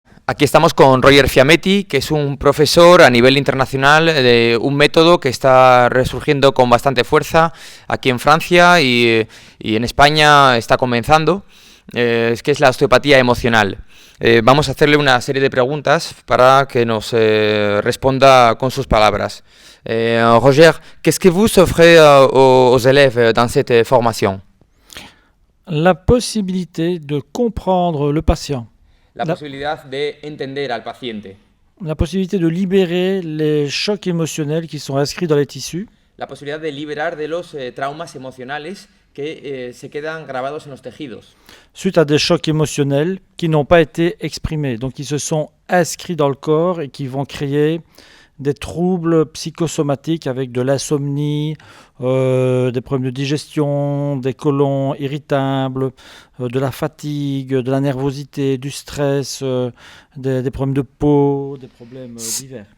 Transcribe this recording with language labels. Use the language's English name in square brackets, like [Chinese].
[Spanish] Aquí estamos con Roger Fiametti, que es un profesor a nivel internacional de un método que está resurgiendo con bastante fuerza aquí en Francia y en España está comenzando, que es la osteopatía emocional. Vamos a hacerle una serie de preguntas para que nos responda con sus palabras. [French] Roger, qu'est-ce que vous offrez aux élèves dans cette formation? La possibilité de comprendre le patient. [Spanish] La posibilidad de entender al paciente. [French] La possibilité de libérer les chocs émotionnels qui sont inscrits dans les tissus. [Spanish] La posibilidad de liberar de los traumas emocionales que se quedan grabados en los tejidos. [French] Suite à des chocs émotionnels qui n'ont pas été exprimés, donc qui se sont inscrits dans le corps et qui vont créer des troubles psychosomatiques avec de l'insomnie, des problèmes de digestion, des côlons irritables, de la fatigue, de la nervosité, du stress, des problèmes de peau, des problèmes divers.